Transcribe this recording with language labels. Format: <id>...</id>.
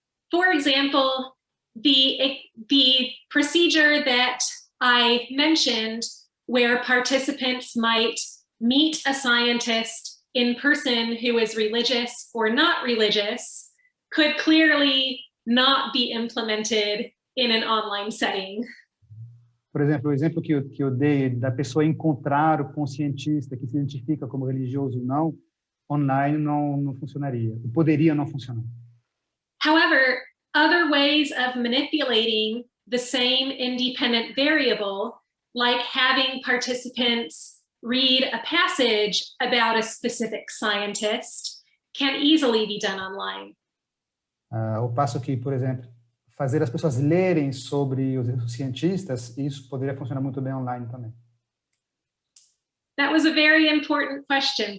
<en>For example, the procedure that I mentioned, where participants might meet a scientist in person who is religious or not religious, could clearly not be implemented in an online setting.</en> <pt>Por exemplo, o exemplo que eu dei da pessoa encontrar com um cientista que se identifica como religioso ou não, online não funcionaria. Poderia não funcionar.</pt> <en>However, other ways of manipulating the same independent variable, like having participants read a passage about a specific scientist, can easily be done online.</en> <pt>Ao passo que, por exemplo, fazer as pessoas lerem sobre os cientistas, isso poderia funcionar muito bem online também.</pt> <en>That was a very important question.</en>